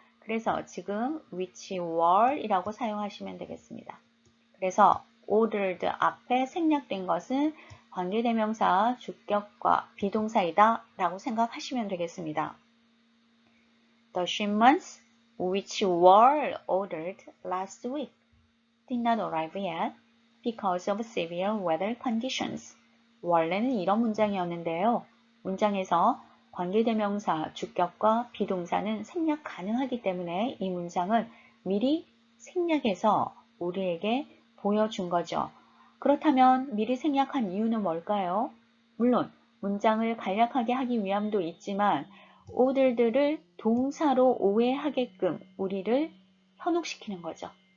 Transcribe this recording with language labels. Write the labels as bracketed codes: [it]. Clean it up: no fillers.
[ko] 그래서 지금 which were 이라고 사용하시면 되겠습니다. 그래서 ordered 앞에 생략된 것은 관계대명사, 주격과 비동사이다 라고 생각하시면 되겠습니다. [en] The shipments which were ordered last week did not arrive yet because of severe weather conditions. [ko] 원래는 이런 문장이었는데요. 문장에서 관계대명사, 주격과 비동사는 생략 가능하기 때문에 이 문장을 미리 생략해서 우리에게 보여준 거죠. 그렇다면 미리 생략한 이유는 뭘까요? 물론 문장을 간략하게 하기 위함도 있지만 ordered를 동사로 오해하게끔 우리를 현혹시키는 거죠.